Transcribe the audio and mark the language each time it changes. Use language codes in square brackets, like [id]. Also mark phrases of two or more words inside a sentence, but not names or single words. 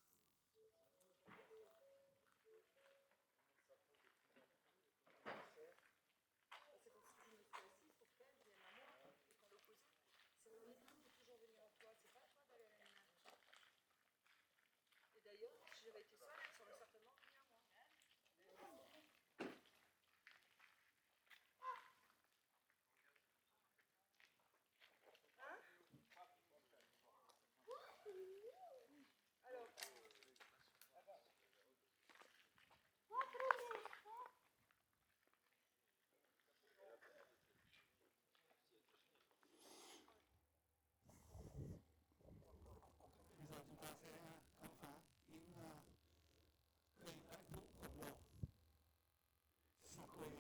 [fr] Et d'ailleurs, si j'avais été seule, elle serait certainement venue à moi. Hein? Alors, [vi] Bây giờ chúng ta sẽ khám phá những cây đại thụ khổng lồ Sequoia.